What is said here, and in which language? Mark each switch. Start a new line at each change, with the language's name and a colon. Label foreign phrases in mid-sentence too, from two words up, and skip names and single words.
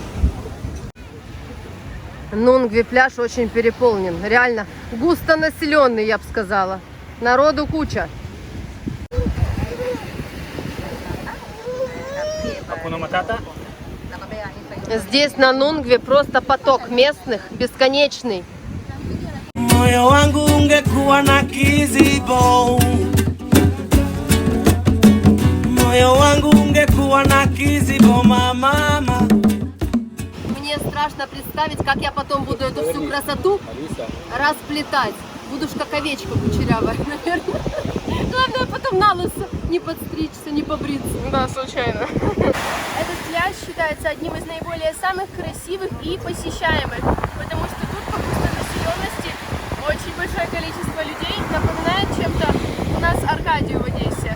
Russian: Нунгви пляж очень переполнен. Реально густонаселенный, я бы сказала. Народу куча. Здесь на Нунгве просто поток местных, бесконечный.
Swahili: Moyo wangu ungekuwa na kizibo, moyo wangu ungekuwa na kizibo, mama.
Russian: Мне страшно представить, как я потом буду эту всю красоту расплетать. Буду ж как овечка кучерявая, наверное. Главное потом на лысо не подстричься, не побриться. Да, случайно. Этот пляж считается одним из наиболее самых красивых и посещаемых, потому что тут по густонаселенности очень большое количество людей, напоминает чем-то у нас Аркадию в Одессе.